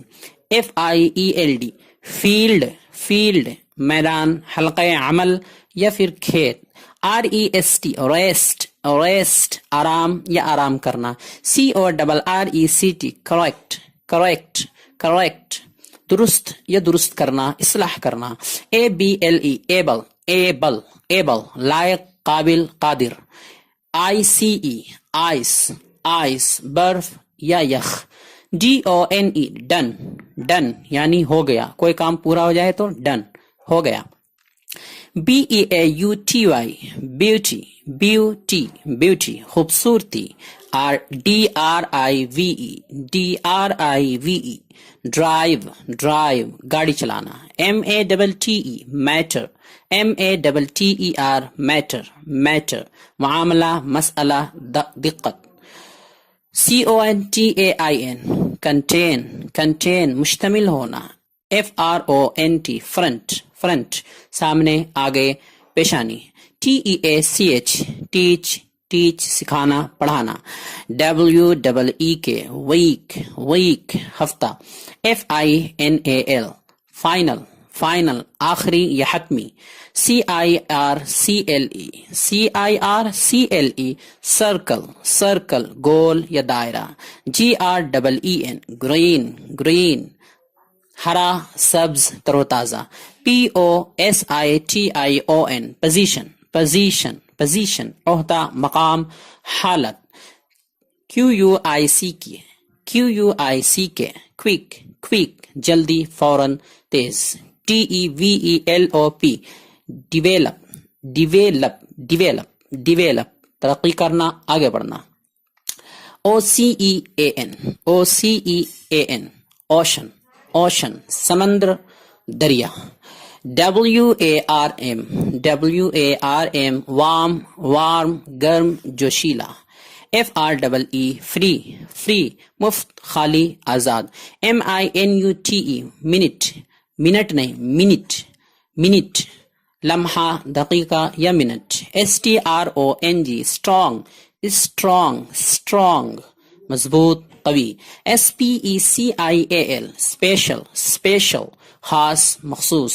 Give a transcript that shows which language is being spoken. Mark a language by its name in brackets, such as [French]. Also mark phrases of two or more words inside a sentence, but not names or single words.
[English] FIELD field [Urdu] میدان حلقہ عمل یا پھر کھیت. [English] REST rest [Urdu] آرام یا آرام کرنا. [English] CORRECT correct [Urdu] درست یا درست کرنا اصلاح کرنا. [English] ABLE able [Urdu] لائق قابل قادر. [English] ICE ice [Urdu] برف یا یخ. [English] DONE done [Urdu] یعنی ہو گیا کوئی کام پورا ہو جائے تو ڈن ہو گیا. [English] BEAUTY beauty خوبصورتی. DRIVE drive [Urdu] گاڑی چلانا. [English] MATTER matter [Urdu] معاملہ مسئلہ دقت. [English] CONTAIN contain [Urdu] مشتمل ہونا. [English] FRONT front, front [Urdu] سامنے آگے پیشانی. [English] TEACH teach, teach [Urdu] سکھانا پڑھانا. [English] WEEK week, week ہفتہ. FINAL final, final [Urdu] آخری یا حتمی. [English] CIRCLE circle, circle [Urdu] گول یا دائرہ. [English] GREEN green, green [Urdu] ہرا سبز تر و تازہ. [English] POSITION position, position, position [Urdu] عہدہ مقام حالت. [English] QUICK quick, quick [Urdu] جلدی فوراً تیز. [English] DEVELOP develop, develop, develop, develop [Urdu] ترقی کرنا آگے بڑھنا. [English] OCEAN ocean, ocean [Urdu] سمندر دریا. [English] WARM warm, warm [Urdu] گرم جوشیلا. [English] FREE free, free [Urdu] مفت خالی آزاد. [English] MINUTE minute, [Urdu] منٹ نہیں منٹ, منٹ لمحہ دقیقہ یا منٹ. [English] STRONG strong, strong, strong [Urdu] مضبوط قوی. [English] SPECIAL special, special [Urdu] خاص مخصوص.